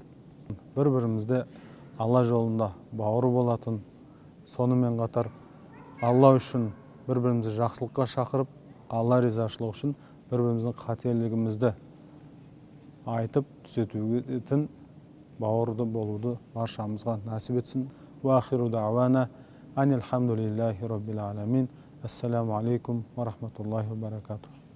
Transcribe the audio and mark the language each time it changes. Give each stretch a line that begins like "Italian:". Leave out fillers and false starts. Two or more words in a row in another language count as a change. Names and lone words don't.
Kazakh: Бір-бірімізде Алла жолында бауыр болатын, сонымен қатар Алла үшін бір-бірімізді жақсылыққа шақырып, Алла ризашылығы үшін бір-біріміздің қателігімізді айтып түзетуге бауырды болуды баршамызға насіп етсін.
Arabic: وآخر دعوانا أن الحمد لله رب العالمين. السلام عليكم ورحمة الله وبركاته.